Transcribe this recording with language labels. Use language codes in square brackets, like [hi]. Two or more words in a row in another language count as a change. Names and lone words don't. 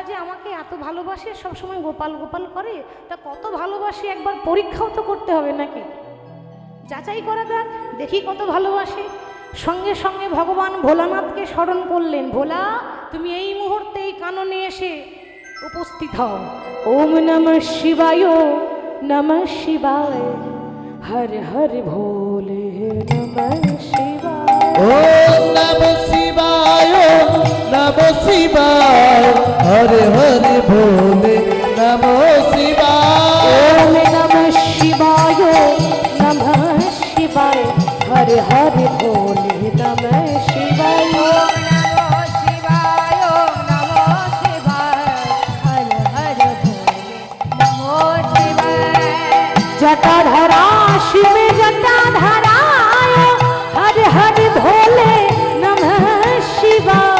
[bn] যে আমাকে এত ভালোবাসে সবসময় গোপাল গোপাল করে তা কত ভালোবাসে একবার পরীক্ষাও তো করতে হবে নাকি যাচাই করা যাক দেখি কত ভালোবাসে সঙ্গে সঙ্গে ভগবান ভোলানাথকে স্মরণ করলেন ভোলা তুমি এই মুহূর্তে এই কাননে এসে উপস্থিত হও [sa] ওম নমঃ শিবায় নমঃ শিবায় হর হর ভোলে নমঃ শিবায় ওম নমঃ শিবায় নমঃ শিবায় হরে হরে ভোলে নমঃ শিবায় ওম নমঃ শিবায় নমঃ শিবায় হর হর ভোলে নমঃ শিবায় जटाधरा शिव जटाधराय हर हर भोले नमः शिवाय